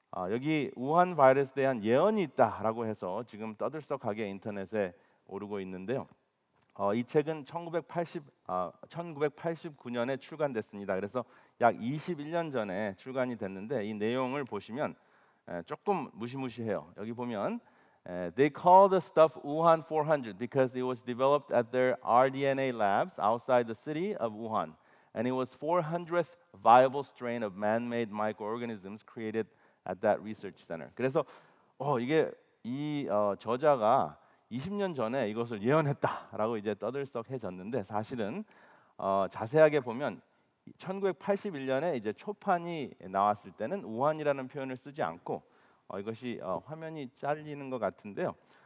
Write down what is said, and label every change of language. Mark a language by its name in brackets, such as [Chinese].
[Korean] 여기 우한 바이러스에 대한 예언이 있다라고 해서 지금 떠들썩하게 인터넷에 오르고 있는데요. 이 책은 1989년에 출간됐습니다. 그래서 약 21년 전에 출간이 됐는데 이 내용을 보시면 조금 무시무시해요. [English] 여기 보면 They call the stuff Wuhan 400 because it was developed at their rDNA labs outside the city of Wuhan, and it was 400th viable strain of man-made microorganisms created at that research center. [Korean] 그래서 이게 이 저자가 20년 전에 이것을 예언했다라고 이제 떠들썩해졌는데 사실은 자세하게 보면 1981년에 이제 초판이 나왔을 때는 우한이라는 표현을 쓰지 않고 이것이 화면이 잘리는 것 같은데요.